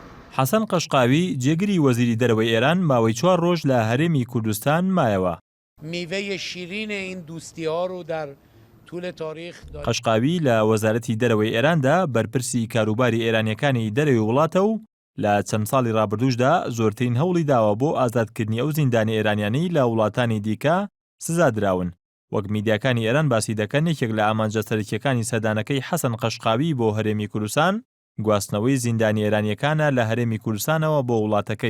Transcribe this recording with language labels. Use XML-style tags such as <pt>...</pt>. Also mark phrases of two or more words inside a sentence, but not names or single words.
<ckb>حەسەن قەشقاوی جێگری وەزیری دەرەوەی ئێران ماوەی 4 ڕۆژ لە هەرێمی کوردستان مایەوە.</ckb> <fa>میوه شیرین این دوستی ها رو در طول تاریخ</fa> <ckb>قەشقاوی لە وەزارەتی دەرەوەی ئێراندا بەرپرسی کاروباری ئێرانیەکانی دەرەوەی وڵاتە و لە چەند ساڵی ڕابردووشدا زۆرترین هەوڵی داوە بۆ ئازادکردنی ئەو زیندانی ئێرانیانەی لە وڵاتانی دیکە سزادراون. وەک میدیاکانی ئێران باسی دەکەن یەکێک لە ئامانجە سەرەکیەکانی سەردانەکەی حەسەن قەشقاوی بۆ هەرێمی کوردستان گواستنەوەی زیندانی ئێرانیەکانە لە هەرێمی کوردستانەوە بۆ وڵاتەکەی.</ckb>